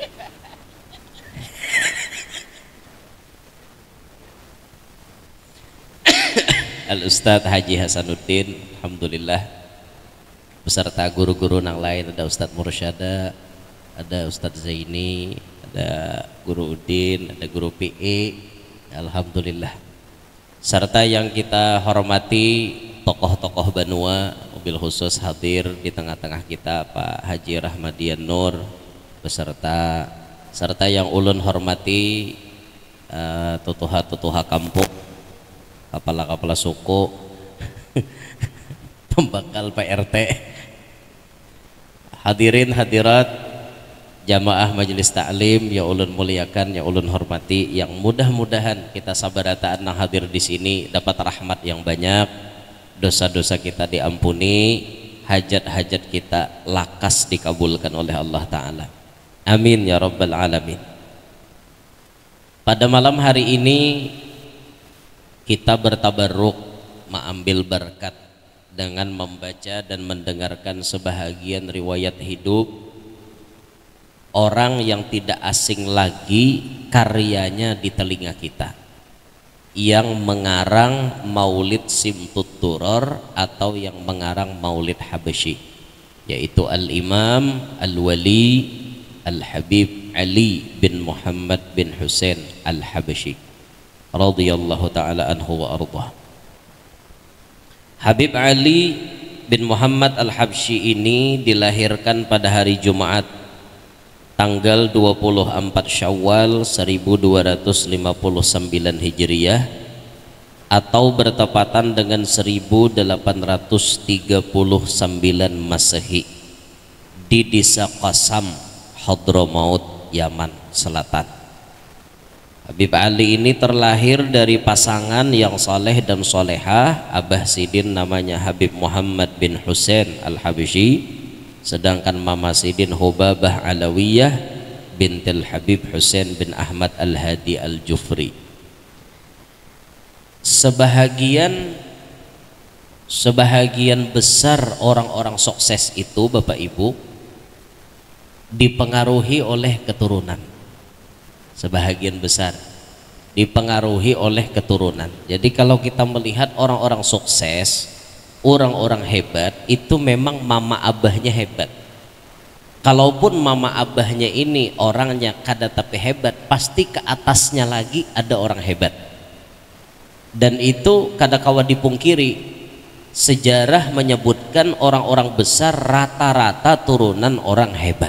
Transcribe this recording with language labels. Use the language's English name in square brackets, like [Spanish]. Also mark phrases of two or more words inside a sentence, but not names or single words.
[Indonesian] Al-Ustadz Haji Hasanuddin, alhamdulillah, beserta guru-guru yang lain, ada Ustadz Mursyada, ada Ustadz Zaini, ada Guru Udin, ada Guru PE, alhamdulillah. Serta yang kita hormati tokoh-tokoh Banua, mobil khusus hadir di tengah-tengah kita Pak Haji Rahmadian Nur, serta yang ulun hormati tutuha-tutuha kampung, kepala-kepala suku, pembakal PRT, hadirin hadirat jamaah majelis taklim yang ulun muliakan, yang ulun hormati, yang mudah-mudahan kita sabarataan yang hadir di sini dapat rahmat yang banyak, dosa-dosa kita diampuni, hajat-hajat kita lakas dikabulkan oleh Allah Ta'ala. [Arabic] Amin ya rabbal alamin. [Indonesian] Pada malam hari ini kita bertabarruk mengambil berkat dengan membaca dan mendengarkan sebahagian riwayat hidup orang yang tidak asing lagi karyanya di telinga kita, yang mengarang Maulid Simtut Duror atau yang mengarang Maulid Habsyi, yaitu Al-Imam Al-Wali Al-Habib Ali bin Muhammad bin Husain Al-Habsyi [Arabic] radhiyallahu ta'ala anhu wa ardhah. [Indonesian] Habib Ali bin Muhammad Al-Habsyi ini dilahirkan pada hari Jumat tanggal 24 Syawal 1259 Hijriah atau bertepatan dengan 1839 Masehi di Desa Qasam, Hadramaut, Yaman Selatan. Habib Ali ini terlahir dari pasangan yang soleh dan solehah. Abah Sidin namanya Habib Muhammad bin Husain Al-Habsyi, sedangkan Mama Sidin Hubabah Alawiyah bintil Habib Husain bin Ahmad Al-Hadi Al-Jufri. Sebahagian besar orang-orang sukses itu Bapak Ibu dipengaruhi oleh keturunan. Sebahagian besar dipengaruhi oleh keturunan. Jadi kalau kita melihat orang-orang sukses, orang-orang hebat, itu memang mama abahnya hebat. [Banjar] Kalaupun mama abahnya ini orangnya kada tapi hebat, pasti ke atasnya lagi ada orang hebat. Dan itu kada kawa dipungkiri, sejarah menyebutkan orang-orang besar rata-rata turunan orang hebat.